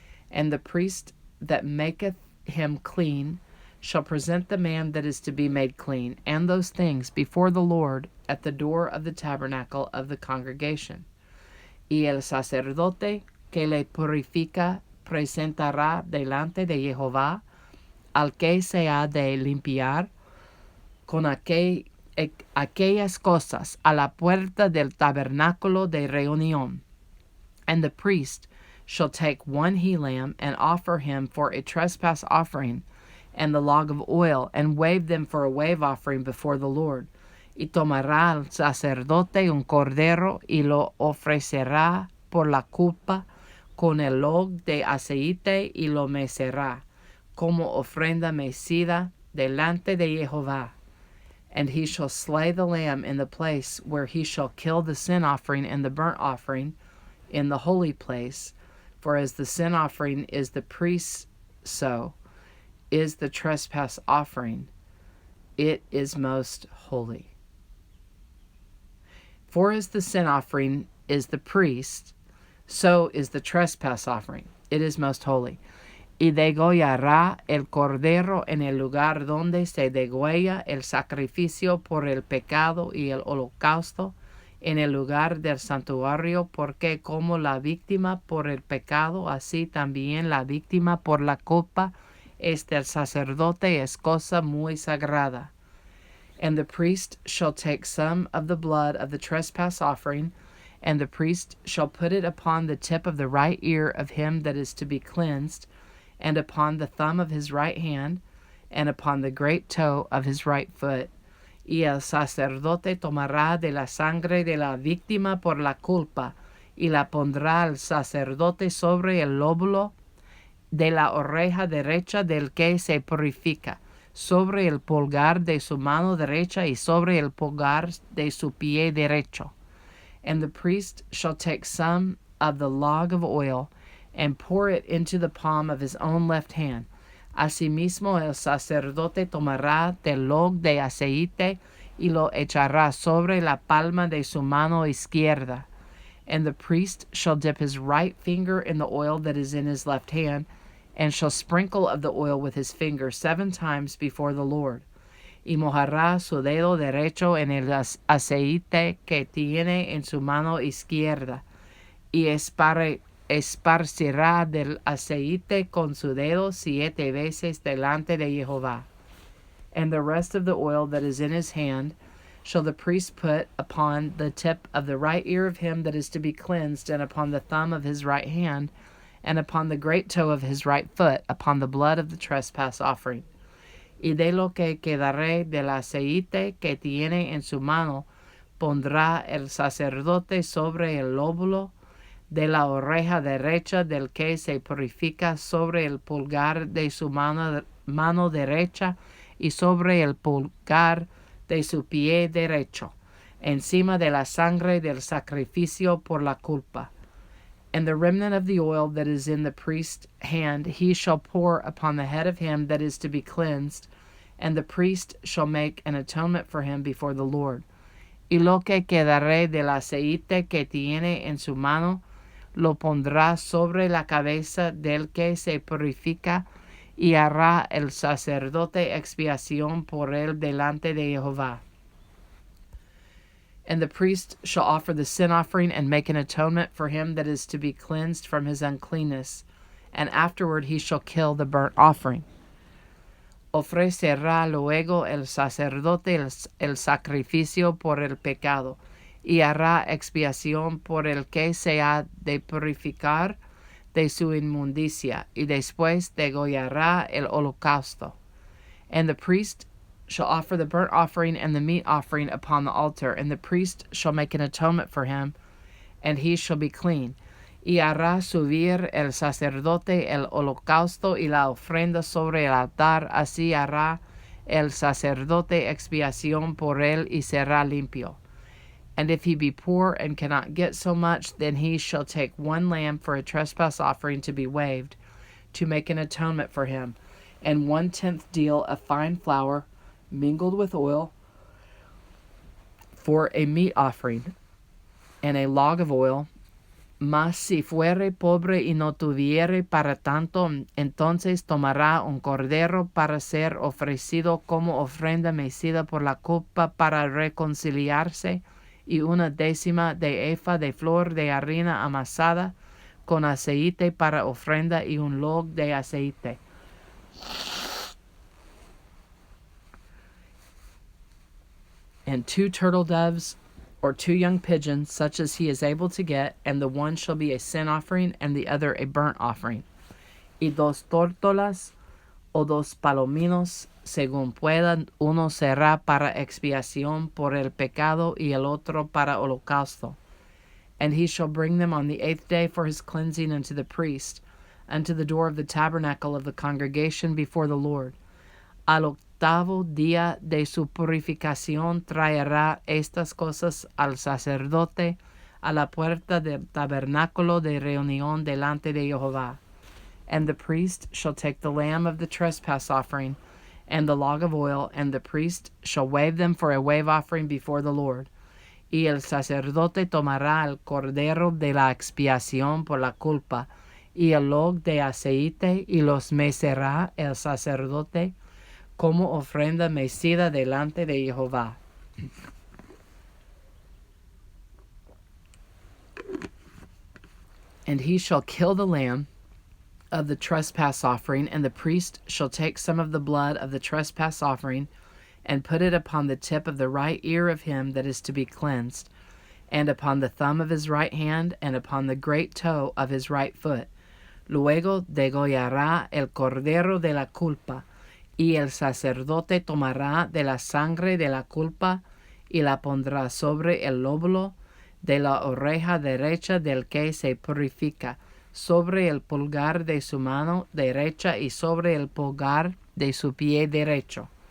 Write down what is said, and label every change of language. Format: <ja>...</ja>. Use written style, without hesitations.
<en>And the priest that maketh him clean shall present the man that is to be made clean, and those things before the Lord at the door of the tabernacle of the congregation.</en> <es>Y el sacerdote que le purifica presentará delante de Jehová al que se ha de limpiar con aquellas cosas a la puerta del tabernáculo de reunión.</es> <en>And the priest shall take 1 he-lamb and offer him for a trespass offering, and the log of oil, and wave them for a wave offering before the Lord.</en> <es>Y tomará el sacerdote 1 cordero, y lo ofrecerá por la culpa con el log de aceite, y lo mecerá como ofrenda mecida delante de Jehová.</es> <en>And he shall slay the lamb in the place where he shall kill the sin offering and the burnt offering in the holy place. For as the sin offering is the priest's, so is the trespass offering. It is most holy. For as the sin offering is the priest, so is the trespass offering. It is most holy.</en> <es>Y degollará el cordero en el lugar donde se degüella el sacrificio por el pecado y el holocausto, en el lugar del santuario, porque como la víctima por el pecado, así también la víctima por la culpa es del sacerdote, es cosa muy sagrada.</es> <en>And the priest shall take some of the blood of the trespass offering, and the priest shall put it upon the tip of the right ear of him that is to be cleansed, and upon the thumb of his right hand, and upon the great toe of his right foot.</en> <es>Y el sacerdote tomará de la sangre de la víctima por la culpa, y la pondrá el sacerdote sobre el lóbulo de la oreja derecha del que se purifica, sobre el pulgar de su mano derecha y sobre el pulgar de su pie derecho.</es> <en>And the priest shall take some of the log of oil, and pour it into the palm of his own left hand.</en> <es>Asimismo el sacerdote tomará del log de aceite y lo echará sobre la palma de su mano izquierda.</es> <en>And the priest shall dip his right finger in the oil that is in his left hand, and shall sprinkle of the oil with his finger 7 times before the Lord.</en> <es>Y mojará su dedo derecho en el aceite que tiene en su mano izquierda, y esparcirá del aceite con su dedo 7 veces delante de Jehová.</es> <en>And the rest of the oil that is in his hand shall the priest put upon the tip of the right ear of him that is to be cleansed, and upon the thumb of his right hand, and upon the great toe of his right foot, upon the blood of the trespass offering.</en> <es>Y de lo que quedaré del aceite que tiene en su mano, pondrá el sacerdote sobre el lóbulo de la oreja derecha del que se purifica, sobre el pulgar de su mano derecha y sobre el pulgar de su pie derecho, encima de la sangre del sacrificio por la culpa.</es> <en>And the remnant of the oil that is in the priest's hand he shall pour upon the head of him that is to be cleansed, and the priest shall make an atonement for him before the Lord.</en> <es>Y lo que quedaré del aceite que tiene en su mano, lo pondrá sobre la cabeza del que se purifica, y hará el sacerdote expiación por él delante de Jehová.</es> <en>And the priest shall offer the sin offering and make an atonement for him that is to be cleansed from his uncleanness, and afterward he shall kill the burnt offering.</en> <es>Ofrecerá luego el sacerdote el sacrificio por el pecado, y hará expiación por el que se ha de purificar de su inmundicia, y después degollará el holocausto.</es> <en>And the priest shall offer the burnt offering and the meat offering upon the altar, and the priest shall make an atonement for him, and he shall be clean.</en> <es>Y hará subir el sacerdote el holocausto y la ofrenda sobre el altar, así hará el sacerdote expiación por él y será limpio.</es> <en>And if he be poor and cannot get so much, then he shall take one lamb for a trespass offering to be waived, to make an atonement for him, and 1/10 deal of fine flour mingled with oil for a meat offering, and a log of oil.</en> <es>Mas si fuere pobre y no tuviere para tanto, entonces tomará un cordero para ser ofrecido como ofrenda mecida por la culpa para reconciliarse, y 1/10 de efa de flor de harina amasada con aceite para ofrenda, y un log de aceite.</es> <en>And 2 turtle doves or 2 young pigeons, such as he is able to get, and the one shall be a sin offering, and the other a burnt offering.</en> <es>Y 2 tórtolas o 2 palominos, según puedan, uno será para expiación por el pecado y el otro para holocausto.</es> <en>And he shall bring them on the 8th day for his cleansing unto the priest, unto the door of the tabernacle of the congregation before the Lord.</en> <es>Al octavo día de su purificación traerá estas cosas al sacerdote a la puerta del tabernáculo de reunión delante de Jehová.</es> <en>And the priest shall take the lamb of the trespass offering and the log of oil, and the priest shall wave them for a wave offering before the Lord.</en> <es>Y el sacerdote tomará el cordero de la expiación por la culpa, y el log de aceite, y los mecerá el sacerdote como ofrenda mecida delante de Jehová.</es> <en>And he shall kill the lamb of the trespass offering, and the priest shall take some of the blood of the trespass offering, and put it upon the tip of the right ear of him that is to be cleansed, and upon the thumb of his right hand, and upon the great toe of his right foot.</en> <es>Luego degollará el cordero de la culpa, y el sacerdote tomará de la sangre de la culpa, y la pondrá sobre el lóbulo de la oreja derecha del que se purifica, sobre el pulgar de su mano derecha y sobre el pulgar de su pie derecho.</es>